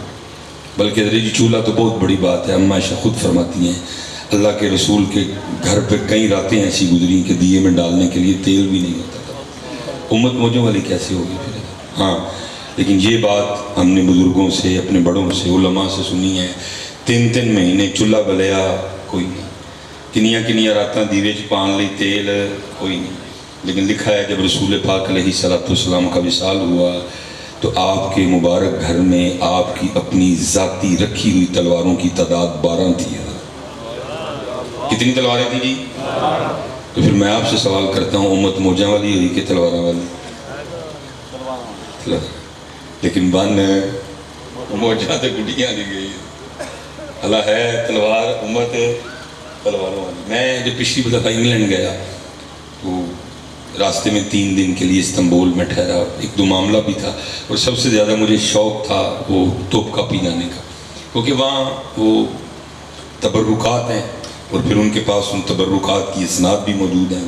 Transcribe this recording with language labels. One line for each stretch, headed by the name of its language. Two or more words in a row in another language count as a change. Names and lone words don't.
Urdu: بلکہ حضرت جی چولہا تو بہت بڑی بات ہے۔ اماں عائشہ خود فرماتی ہیں اللہ کے رسول کے گھر پہ کئی راتیں ایسی گزری کہ دیے میں ڈالنے کے لیے تیل بھی نہیں ہوتا تھا۔ امت موجوں والی کیسے ہوگی پھر؟ ہاں، لیکن یہ بات ہم نے بزرگوں سے، اپنے بڑوں سے، علماء سے سنی ہے،
Punjabi: 3 مہینے چولہا بلیا کوئی نہیں، کنیاں راتاں دیوے چ پان لئی تیل کوئی نہیں۔
Urdu: لیکن لکھا ہے جب رسول پاک
Arabic: علیہ السلام
Urdu: کا وصال ہوا تو آپ کے مبارک گھر میں آپ کی اپنی ذاتی رکھی ہوئی تلواروں کی تعداد 12 تھی۔ کتنی تلواریں تھیں جی؟ تو پھر میں آپ سے سوال کرتا ہوں، امت موجاں والی ہوئی کہ تلواراں والی؟
Punjabi: لیکن بن موجاں تے گڈیاں نہیں گئی، اللہ ہے تلوار امت تلواروں والی۔
Urdu: میں جب پچھلی دفعہ انگلینڈ گیا تو راستے میں 3 دن کے لیے استنبول میں ٹھہرا، 1-2 معاملہ بھی تھا، اور سب سے زیادہ مجھے شوق تھا وہ توپ کاپی جانے کا، کیونکہ وہاں وہ تبرکات ہیں اور پھر ان کے پاس ان تبرکات کی اسناد بھی موجود ہیں۔